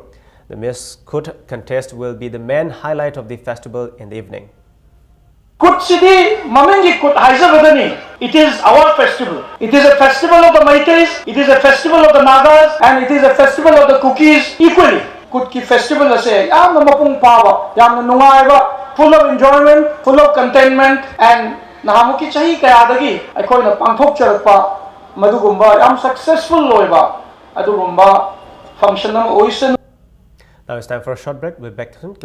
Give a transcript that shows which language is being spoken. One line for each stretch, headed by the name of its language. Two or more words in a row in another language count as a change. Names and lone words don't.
English: The Miss Kut contest will be the main highlight of the festival in the evening.
Manipuri: Kut City Mamengi Kut Haizabadani.
English: It is our festival. It is a festival of the Meiteis, it is a festival of the Nagas, and it is a festival of the Kukis equally.
Manipuri: Kut ki festival ase yamna mapung pawa, yamna nungaiba,
English: full of enjoyment, full of contentment, and
Manipuri: nahamuki chahi kayadagi aikoina pangthok charakpa madugumba yam successful loiba adugumba function nam oisan.
English: Now it's time for a short break. We'll be back soon.